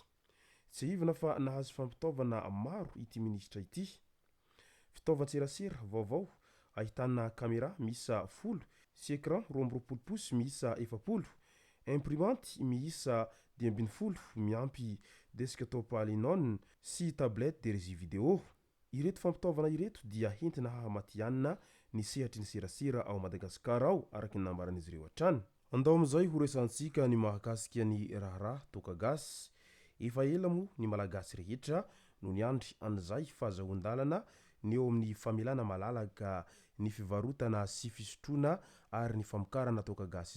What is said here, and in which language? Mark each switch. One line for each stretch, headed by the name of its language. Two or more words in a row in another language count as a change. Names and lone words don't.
Malagasy: Tsy hivina fa nahazo fampitaovana maro ity ministra ity. Fitaovan-tserasera vaovao ahitana kamera miisa 10 sy
French: écran 12 pouces
Malagasy: miisa 7, imprimante miisa 12 miampy
English: desktop all-in-one
Malagasy: sy
French: tablette de régie vidéo.
Malagasy: Ireto fampitaovana ireto dia hentina hahamatianina ny sehatry ny serasera ao Madagasikara ao araky ny nambaran'izy ireo hatrany. Andao amin'izay ho resantsika ny mahakasika ny raharaha toka gasy. Efa ela moa ny malagasy rehetra no niandry an'izay fahazoan-dalana ny eo amin'ny famelana malalaka ny fivarotana sy fisotroana ary ny famokarana toka gasy